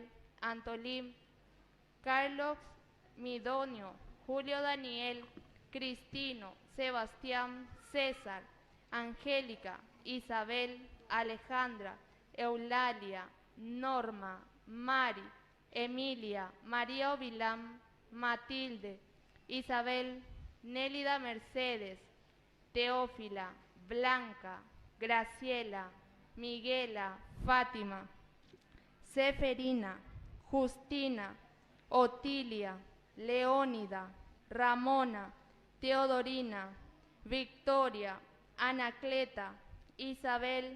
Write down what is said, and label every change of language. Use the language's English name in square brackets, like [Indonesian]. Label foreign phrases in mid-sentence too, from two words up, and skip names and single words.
[Spanish] Antolín, Carlos, Midonio, Julio Daniel, Cristino, Sebastián, César, Angélica, Isabel, Alejandra, Eulalia, Norma, Mari, Emilia, María Ovilán, Matilde, Isabel, Nélida Mercedes, Teófila, Blanca, Graciela, Miguela, Fátima, Seferina, Justina, Otilia, Leónida, Ramona, Teodorina, Victoria, Anacleta, Isabel,